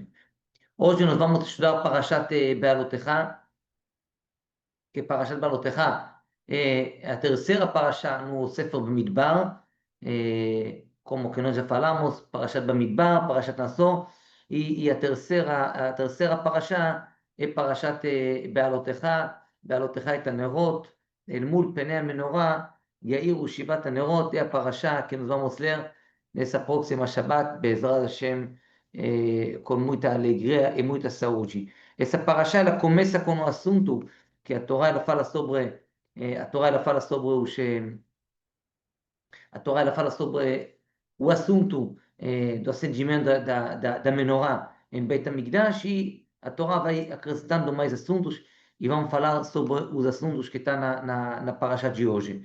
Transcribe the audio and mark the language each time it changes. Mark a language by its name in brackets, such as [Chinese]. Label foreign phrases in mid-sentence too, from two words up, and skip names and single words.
[Portuguese] Hoje nós vamos estudar [Hebrew] פרשת בהעלותך, [Portuguese] que [Hebrew] פרשת בהעלותך [Portuguese] é a terceira parasha no [Hebrew] ספר במדבר, [Portuguese] como que nós já falamos, [Hebrew] פרשת במדבר פרשת נשא, [Portuguese] e a terceira parasha é [Hebrew] פרשת בהעלותך בהעלותך את הנרות, אל מול פני המנורה יאירו שבעת הנרות. [Portuguese] é a parasha que nós vamos ler nessa próxima Shabbat, [Hebrew] בעזרת השם, [Portuguese] com muita alegria e muita saúde. Essa parasha ela começa com um assunto que a Torá ela fala sobre a Torá ela fala sobre o assunto do acendimento da menorá em [Hebrew] בית המקדש, [Portuguese] e a Torá vai acrescentando mais assuntos e vamos falar sobre os assuntos que estão na parasha de hoje.